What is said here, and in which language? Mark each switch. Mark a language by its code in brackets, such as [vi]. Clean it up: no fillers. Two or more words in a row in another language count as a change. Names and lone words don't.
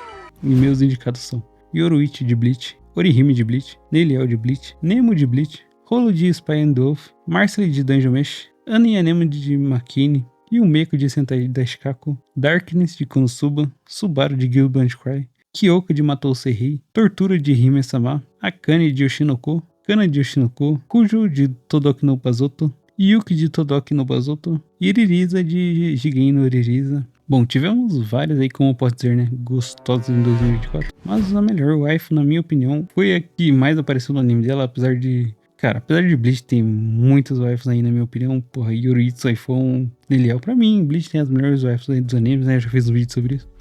[pt] E meus indicados são Yoruichi de Bleach, Orihime de Bleach, Neliel de Bleach, Nemo de Bleach, Rolo de Spy and Wolf, Marcely de Dungeon Mesh, Anne Yanema de Makini, Yumeko de Sentai Dashikaku, Darkness de Konosuba, Subaru de Guild Cry, Kyoka de Matou Seirei, Tortura de Hime-sama, Akane de Yoshinoko, Kana de Yoshinoko, Kujo de Todoki no Bazoto, Yuki de Todoki no Bazoto, Iririza de Jigen no Iririza. Bom, tivemos várias aí, como eu posso dizer, né, gostosas em 2024, mas a melhor waifu, na minha opinião, foi a que mais apareceu no anime dela, apesar de... Cara, apesar de Bleach tem muitas waifus aí, na minha opinião, porra, Yoruichi, Saifon, Neliel, pra mim, Bleach tem as melhores waifus aí dos animes, né, eu já fiz um vídeo sobre isso.